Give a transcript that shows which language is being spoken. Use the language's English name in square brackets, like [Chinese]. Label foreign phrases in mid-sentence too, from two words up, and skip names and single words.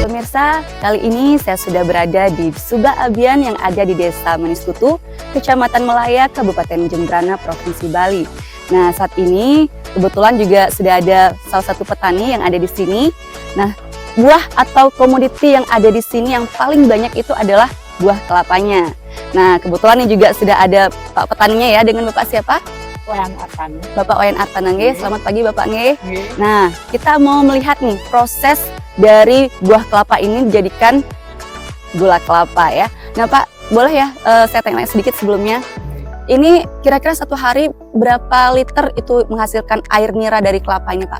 [Indonesian] Pemirsa, kali ini saya sudah berada di Subak Abian yang ada di Desa Maniskutu, Kecamatan Melaya, Kabupaten Jembrana, Provinsi Bali. Nah, saat ini kebetulan juga sudah ada salah satu petani yang ada di sini. Nah, buah atau komoditi yang ada di sini yang paling banyak itu adalah buah kelapanya. Nah, kebetulan ini juga sudah ada Pak petaninya ya, dengan Bapak siapa? Wayan Artan. Bapak Wayan Artan, nggih. Selamat pagi Bapak, nggih. Nah, kita mau melihat nih proses dari buah kelapa ini dijadikan gula kelapa ya. Nah Pak, boleh ya saya tanya sedikit sebelumnya. Ini kira-kira satu hari berapa liter itu menghasilkan air nira dari kelapanya Pak?